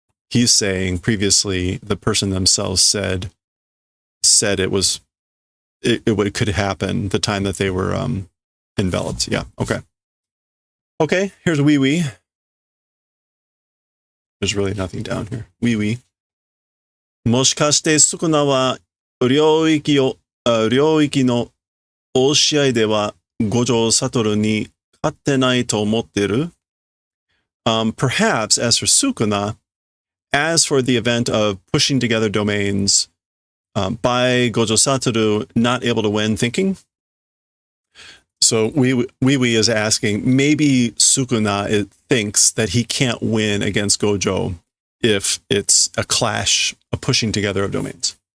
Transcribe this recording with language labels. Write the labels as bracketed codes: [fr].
[en] He's saying previously the person themselves said it could happen the time that they were enveloped. Yeah. Okay. Okay. Here's wee wee. There's really nothing down here. Wee wee. [ja] もしかしてスクナは領域の大試合では五条悟に勝ってないと思ってる? [en] Perhaps, as for Sukuna, as for the event of pushing together domains by Gojo Satoru not able to win thinking. So Wee is asking, maybe Sukuna thinks that he can't win against Gojo if it's a clash, a pushing together of domains.